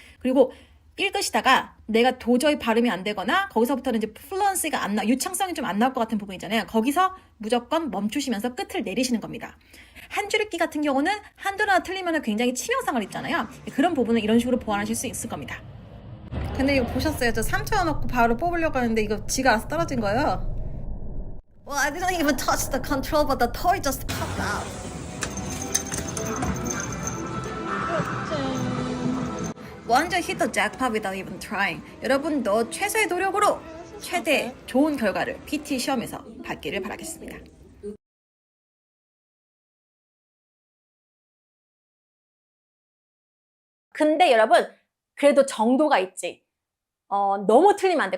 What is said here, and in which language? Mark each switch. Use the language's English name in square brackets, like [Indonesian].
[Korean] 그리고 읽으시다가 내가 도저히 발음이 안 되거나 거기서부터는 이제 플루언시가 안 나, 유창성이 좀 안 나올 것 같은 부분 있잖아요. 거기서 무조건 멈추시면서 끝을 내리시는 겁니다. 한 줄 읽기 같은 경우는 한두 하나 틀리면 굉장히 치명상을 입잖아요. 그런 부분은 이런 식으로 보완하실 수 있을 겁니다. 근데 이거 보셨어요? 저 3초 넣고 바로 뽑으려고 하는데 이거 지가 알아서 떨어진 거예요. [English] Well, I didn't even touch the control, but the toy just popped out. Once you hit the jackpot without even trying. [Korean] 여러분도 최소의 노력으로 최대 좋은 결과를 PT 시험에서 받기를 바라겠습니다. 근데 여러분 그래도 정도가 있지. 너무 틀리면 안 돼.